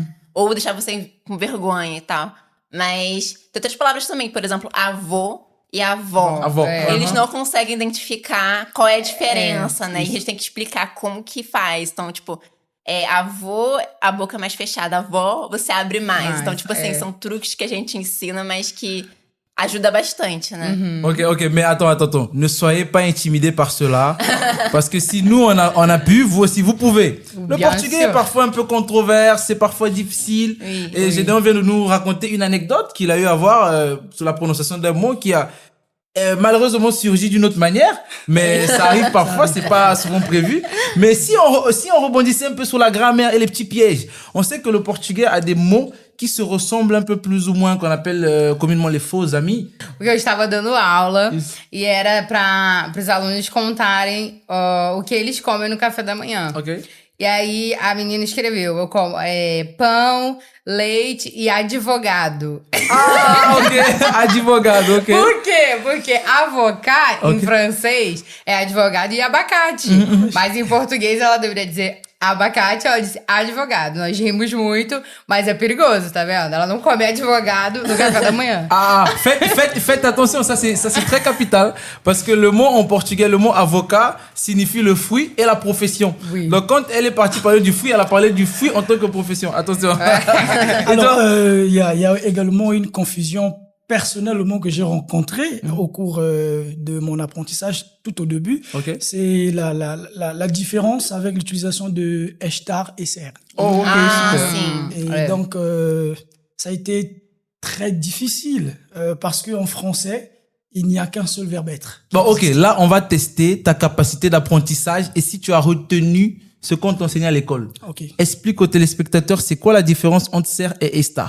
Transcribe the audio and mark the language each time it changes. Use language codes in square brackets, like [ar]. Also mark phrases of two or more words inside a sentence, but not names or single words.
[pt] Ou deixar você com vergonha e tal. Mas tem outras palavras também, por exemplo, avô e avó. Avó. Eles não conseguem identificar qual é a diferença, né? E a gente tem que explicar como que faz. Então, tipo, avô, a boca mais fechada. Avó, você abre mais. Então, tipo assim, são truques que a gente ensina, mas que ajuda bastante, né? [fr] Ok, mais attends. Ne soyez pas intimidés par cela. Parce que si nous, on a pu, vous aussi, vous pouvez. Le Bien portugais sûr. est parfois un peu controverse, c'est parfois difficile. Oui, et Gédéon vient de nous raconter une anecdote qu'il a eu à voir sur la prononciation d'un mot qui a malheureusement surgi d'une autre manière. Mais ça arrive parfois, c'est pas souvent prévu. Mais si on rebondissait un peu sur la grammaire et les petits pièges, on sait que le portugais a des mots qui se ressemblent un peu plus ou moins, qu'on appelle communément les faux amis. [pt] Porque eu estava dando aula e era para os alunos contarem o que eles comem no café da manhã. Ok. E aí a menina escreveu, eu como pão, leite e advogado. Ah, ok. Advogado, ok. Por quê? Porque avocat em francês é advogado e abacate. Mas em português ela deveria dizer abacate, ela disse advogado. Nós rimos muito, mas é perigoso, tá vendo? Ela não come advogado no café da manhã. [fr] Ah, faites attention, ça c'est très capital parce que le mot en portugais, le mot avocat signifie le fruit et la profession. Oui. Donc quand elle est partie parler du fruit, elle a parlé du fruit en tant que profession. Attention. Alors, il y a également une confusion personnellement que j'ai rencontrée au cours de mon apprentissage tout au début. Ok. C'est la différence avec l'utilisation de estar et ser. Oh, ok, Ah, super. sim. Et donc, ça a été très difficile parce qu'en français, il n'y a qu'un seul verbe être. Bon, ok, là on va tester ta capacité d'apprentissage et si tu as retenu ce qu'on t'enseignait à l'école. Ok. Explique aux téléspectateurs c'est quoi la différence entre ser et estar.